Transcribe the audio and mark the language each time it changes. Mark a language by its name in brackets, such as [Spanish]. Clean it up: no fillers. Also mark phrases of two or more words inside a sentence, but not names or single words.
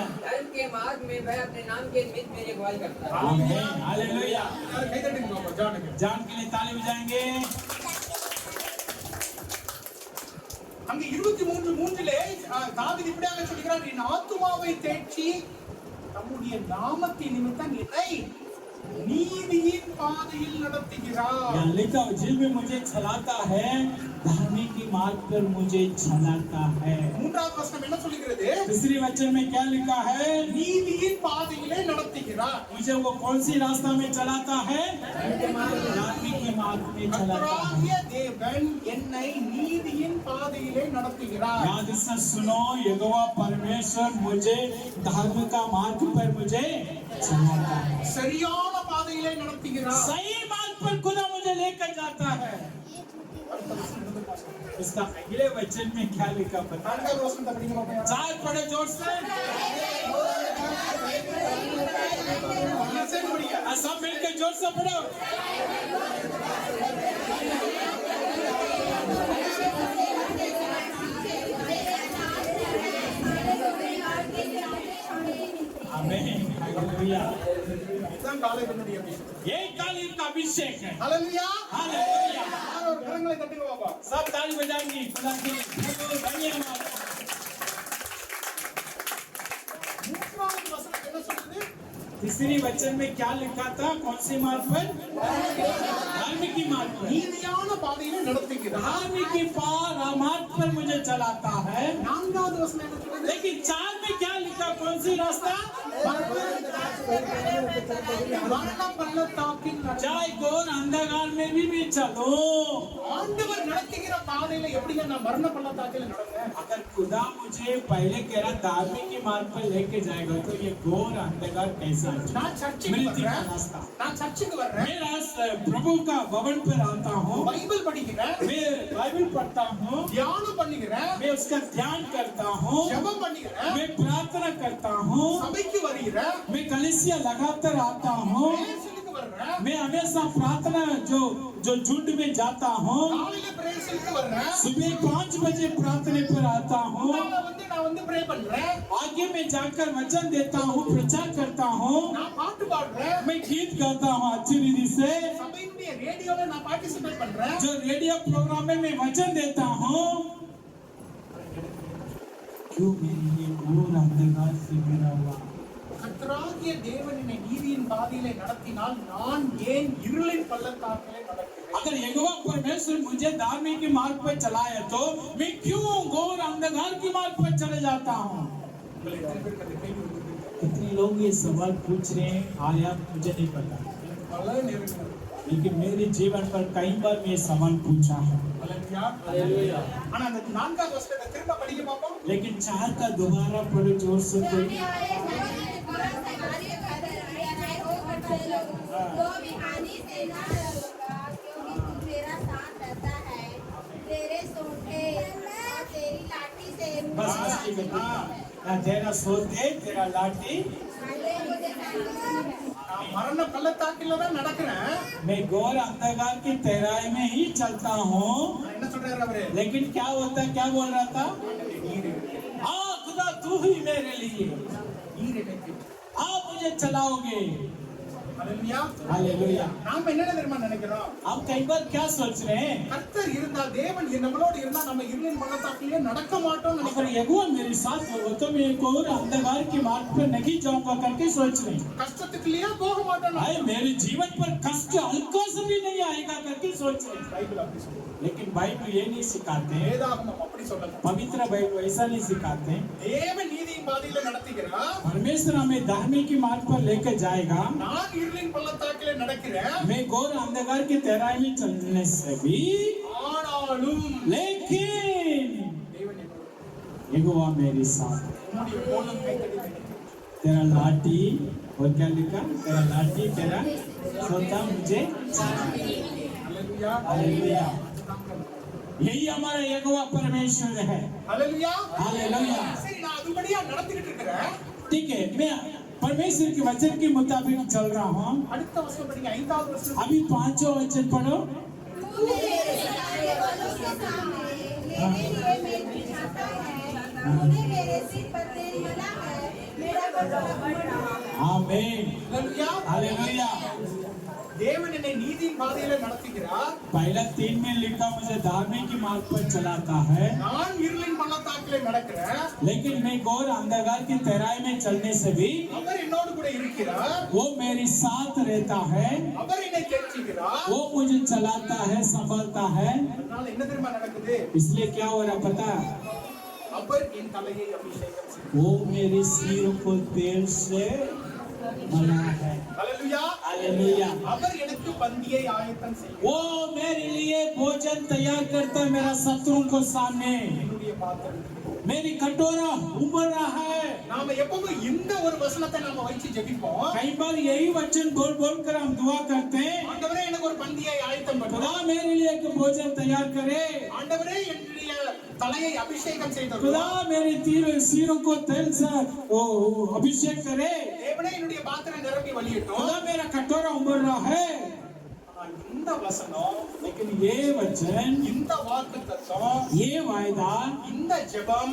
[Hindi] धर्म के मार्ग में वह अपने नाम के निमित्त मेरी अगुवाई करता है। आमीन। हालेलुया। [Tamil] எல்லாரும் கை தட்டுங்க பாப்பா. ஜானுங்க. [Hindi] जान के लिए ताली बजाएंगे। [Tamil] அங்க 23:3 தாவீது இப்படியாக சொல்கிறார், என் ஆத்துமாவை தேற்றி தம்முடைய நாமத்தின் நிமித்தம் என்னை நீதியின் பாதையில் நடத்துகிறார். [Hindi] यहाँ लिखा जिल में मुझे चलाता है, धार्मिक की मार्ग पर मुझे चलाता है। [Tamil] மூன்றாவது வசனம் என்ன சொல்கிறது? [Hindi] तीसरी वचन में क्या लिखा है? [Tamil] நீதியின் பாதையிலே நடத்துகிறார். [Hindi] मुझे वो कौन सी रास्ता में चलाता है? धार्मिक की मार्ग में चलाता है। [Tamil] கர்த்தராகிய தேவன் என்னை நீதியின் பாதையிலே நடத்துகிறார். [Hindi] याद से सुनो, यहोवा परमेश्वर मुझे धर्म का मार्ग पर मुझे चलाता है। [Tamil] சரியான பாதையிலே நடத்துகிறார். [Hindi] सही मार्ग पर खुदा मुझे लेकर जाता है। [Tamil] அடுத்த வசனம் இருந்து பாஸ்டர். [Hindi] उसका अगले वचन में क्या लिखा पता है? [Tamil] நான்காவது வசனத்தை படிங்க பாப்போம் யாராவது. [Hindi] चार पढ़ो जोर से। [Tamil] சேர்ந்து படிங்க. [Hindi] सब मिलकर जोर से पढ़ो। आमीन, हालेलुया। [Tamil] இதுதான் காலேஜினுடைய அபிஷேகம். [Hindi] ये कालीन का अभिषेक है। [Tamil] ஹalleluya. [Hindi] हालेलुया। [Tamil] ஒரு கரங்களை தட்டுங்க பாப்பா. [Hindi] सब ताली बजाएंगे खुदा के प्रभु धन्यवाद। [Tamil] மூன்றாவது வசனம் என்ன சொல்லுது? [Hindi] तीसरी वचन में क्या लिखा था? कौन सी मार्ग पर? धार्मिक की मार्ग पर। [Tamil] நீதியான பாதையிலே நடத்துகிறார். [Hindi] धार्मिक की मार्ग पर मुझे चलाता है। [Tamil] நான்காவது வசனம் என்ன சொல்லுது? [Hindi] लेकिन चार में क्या लिखा? कौन सी रास्ता? [Tamil] மரண பள்ளத்தாக்கின் [Hindi] चाहे घोर अंधकार में भी चलो। [Tamil] ஆண்டவர் நடத்துகிற பாதையில எப்படிங்க நான் மரண பள்ளத்தாக்கில நடந்தேன்? [Hindi] अगर खुदा मुझे पहले कह रहा धार्मिक की मार्ग पर लेके जाएगा तो ये घोर अंधकार कैसा है? [Tamil] நான் சர்ச்சுக்கு [Hindi] मिलती का [Tamil] வர்றேன். [Hindi] रास्ता। [Tamil] நான் சர்ச்சுக்கு வர்றேன். [Hindi] मैं प्रभु का भवन पर आता हूँ। [Tamil] பைபிள் படிக்கிறேன். [Hindi] मैं बाइबल पढ़ता हूँ। [Tamil] தியானம் பண்ணுகிறேன். [Hindi] मैं उसका ध्यान करता हूँ। [Tamil] ஜெபம் பண்ணுகிறேன். [Hindi] मैं प्रार्थना करता हूँ। [Tamil] சபைக்கு வருகிறேன். [Hindi] मैं कलीसिया लगातार आता हूँ। [Tamil] பிரேயர்ஸுக்கு வர்றேன். [Hindi] मैं हमेशा प्रार्थना जो झुंड में जाता हूँ। [Tamil] காலையில பிரேயர்ஸுக்கு வர்றேன். [Hindi] सुबह 5 बजे प्रार्थना पर आता हूँ। [Tamil] நான் வந்து ப்ரே பண்றேன். [Hindi] आगे में जाकर वचन देता हूँ, प्रचार करता हूँ। [Tamil] நான் பாட்டு பாடுறேன். [Hindi] मैं गीत गाता हूँ अच्छी रीति से। [Tamil] சபையினுடைய ரேடியோல நான் பார்ட்டிசிபேட் பண்றேன். [Hindi] जो [English] radio program [Hindi] में मैं वचन देता हूँ। क्यों मेरी ये घोर अंधकार से घिरा हुआ? [Tamil] கர்த்தராகிய தேவன் என்னை நீதியின் பாதையிலே நடத்தினால் நான் ஏன் இருளின் பள்ளத்தாக்கிலே நடக்கிறேன்? [Hindi] अगर यहोवा परमेश्वर मुझे धार्मिक की मार्ग पर चलाए तो मैं क्यों घोर अंधकार की मार्ग पर चले जाता हूँ? [Tamil] உங்களை எத்தனை பேருக்கு அந்த கேள்வி வந்திருக்கு? [Hindi] कितने लोग ये सवाल पूछ रहे हैं? आया मुझे नहीं पता, [Tamil] எனக்கு பல நேரங்கள் [Hindi] लेकिन मेरे जीवन पर कई बार मैं ये सवाल पूछा है। [Tamil] ஹalleluya. ஆனா அந்த நான்காவது வசனத்தை திரும்ப படிக்க பாப்போம். [Hindi] लेकिन चार का दोबारा पढ़ो जोर से कोई। तो भी हानि से ना डरोगा, क्योंकि तू मेरा साथ रहता है। तेरे सोंठे और तेरी लाठी से बस बस ठीक है। हाँ, तेरा सोते तेरा लाठी। [Tamil] நான் மரண பள்ளத்தாக்கில தான் நடக்கிறேன். [Hindi] मैं घोर अंधकार की तैराई में ही चलता हूँ। [Tamil] நான் என்ன சொல்றாரு அவரு? [Hindi] लेकिन क्या होता, क्या बोल रहा था? [Tamil] நீர் [Hindi] हाँ खुदा तू ही मेरे लिए, [Tamil] நீர் எனக்கு. [Hindi] आप मुझे चलाओगे। [Tamil] ஹalleluya. [Hindi] हालेलुया। [Tamil] நாம என்ன தெரியுமா நினைக்கிறோம்? [Hindi] आप कई बार क्या सोच रहे हैं? [Tamil] கர்த்தர் இருந்தா தேவன் நம்மளோட இருந்தா நம்ம இருளின் பள்ளத்தாக்கிலே நடக்க மாட்டோம்னு [Hindi] अगर [Tamil] நினைக்கிறோம். [Hindi] यहोवा मेरे साथ हो तो मैं घोर अंधकार के मार्ग पर नहीं जाऊंगा करके सोच रहे हैं। [Tamil] கஷ்டத்துக்குள்ளே போக மாட்டோம். [Hindi] आए मेरे जीवन पर कष्ट हल्का से भी नहीं आएगा करके सोच रहे हैं। [Tamil] பைபிள் அப்படி சொல்லுது. [Hindi] लेकिन बाइबल ये नहीं सिखाते, [Tamil] வேதாகமம் அப்படி சொல்லல. [Hindi] पवित्र बाइबल ऐसा नहीं सिखाते। [Tamil] தேவன் நீதியின் பாதையில நடத்துகிறார். [Hindi] परमेश्वर हमें धार्मिक की मार्ग पर लेकर जाएगा। [Tamil] நான் இருளின் பள்ளத்தாக்கிலே நடக்கிறேன். [Hindi] मैं घोर अंधकार की तैराई में चलने से भी, [Tamil] ஆனாலும் [Hindi] लेकिन [Tamil] தேவன் என்னோட [Hindi] यहोवा मेरे साथ। [Tamil] உம்முடைய கோலம் கைத்தடி வைக்கிறேன். [Hindi] तेरा लाठी और क्या लिखा? तेरा लाठी तेरा सोता मुझे। [Tamil] ஹalleluya. [Hindi] हालेलुया। यही हमारा यहोवा परमेश्वर है। [Tamil] ஹalleluya. [Hindi] हालेलुया। [Tamil] சரி நான் அதுபடியா நடந்துகிட்டு இருக்கிறேன். [Hindi] ठीक है, मैं परमेश्वर के वचन के मुताबिक चल रहा हूँ। [Tamil] அடுத்த வசனம் படிங்க. 5வது வசனம். [Hindi] अभी 5वां वचन पढ़ो। तू मेरे सताने वालों के सामने मेरे लिए मेज बिछाता है। तूने मेरे सिर पर तेल मला है, मेरा बटुआ बढ़ रहा है। आमीन, [Tamil] ஹalleluya. [Hindi] हालेलुया। [Tamil] தேவன் என்னை நீதியின் பாதையில நடத்துகிறார். [Hindi] पहला 3 में लिखा मुझे धार्मिक की मार्ग पर चलाता है, [Tamil] நான் இருளின் பள்ளத்தாக்கிலே நடக்கிறேன். [Hindi] लेकिन मैं घोर अंधकार की तैराई में चलने से भी [Tamil] அவர் என்னோடு கூட இருக்கிறார். [Hindi] वो मेरे साथ रहता है। [Tamil] அவர் என்னை தேற்றுகிறார். [Hindi] वो मुझे चलाता है, संभालता है। [Tamil] அதனால என்ன தெரியுமா நடக்குது? [Hindi] इसलिए क्या हो रहा पता? [Tamil] அவர் என் தலையை அபிஷேகம் செய்கிறார். [Hindi] वो मेरे सिर को तेल से मला है। [Tamil] ஹalleluya. [Hindi] हालेलुया। [Tamil] அவர் எனக்கு பந்தியை ஆயத்தம் செய்கிறார். [Hindi] वो मेरे लिए भोजन तैयार करता है मेरा शत्रु को सामने। [Tamil] என்னுடைய பாத்திரம் [Hindi] मेरी कटोरा उबर रहा है। [Tamil] நாம எப்பவும் இந்த ஒரு வசனத்தை நாம வச்சு ஜெபிப்போம். [Hindi] कई बार यही वचन बोल बोल कर हम दुआ करते हैं, [Tamil] ஆண்டவரே எனக்கு ஒரு பந்தியை ஆயத்தம் [Hindi] खुदा [Tamil] பண்ணுங்க. [Hindi] मेरे लिए एक भोजन तैयार करे, [Tamil] ஆண்டவரே என்னுடைய தலையை அபிஷேகம் செய்தருளும். [Hindi] खुदा मेरे सिरों को तेल से वो अभिषेक करे, [Tamil] தேவனே என்னுடைய பாத்திரம் நிரம்பி வழியட்டும். [Hindi] खुदा मेरा कटोरा उबर रहा है। [Tamil] இந்த வசனம், [Hindi] लेकिन ये वचन, [Tamil] இந்த வாக்குத்தத்தம், [Hindi] ये वायदा, [Tamil] இந்த ஜெபம்